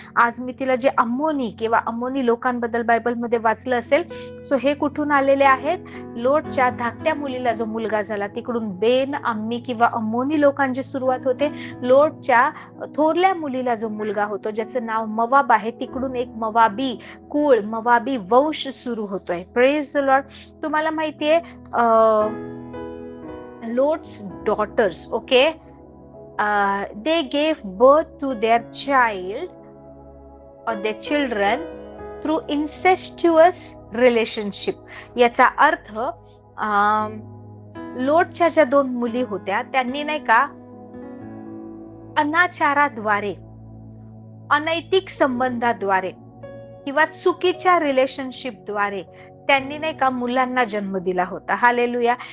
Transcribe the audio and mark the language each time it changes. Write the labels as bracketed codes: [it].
[mr] आज मी तिला जे अम्मोनी किंवा अम्मोनी लोकांबद्दल बायबलमध्ये वाचलं असेल, सो हे कुठून आलेले आहेत? लोटच्या धाकट्या मुलीला जो मुलगा झाला तिकडून बेन अम्मी किंवा अम्मोनी लोकांची सुरुवात होते. लोटच्या थोरल्या मुलीला जो मुलगा होतो ज्याचं नाव मवाब आहे, तिकडून एक मवाबी कुळ, मवाबी वंश सुरू होतोय. [en] Praise the lord. [mr] तुम्हाला माहितीये [en] Lot's daughters, okay, they gave birth to their child or their children through incestuous relationship. [mr] याचा अर्थ लोटच्या ज्या 2 मुली होत्या त्यांनी नाही का अनाचाराद्वारे, अनैतिक संबंधाद्वारे किंवा चुकीच्या रिलेशनशिपद्वारे त्यांनी नाही का मुलांना जन्म दिला होता. हालेलुया.